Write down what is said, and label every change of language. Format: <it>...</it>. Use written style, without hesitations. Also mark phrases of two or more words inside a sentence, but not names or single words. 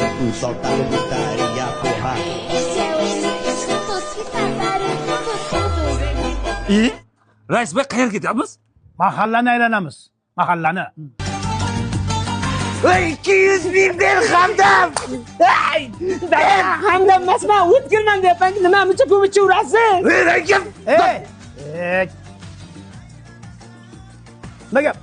<pt>solta a gritaria, porra. Esse é o Instituto que trataram tudo.</pt> <tr>İyi.</tr> <uz>Rais Bey qayerga ketyapmiz? Mahallani aylanamiz. Mahallani. 200 bin ber Hamdam. Hamdam emasman, o'tkirman deyapman. Nima muncha ko'micha urasiz? Ey! Nima gap?</uz>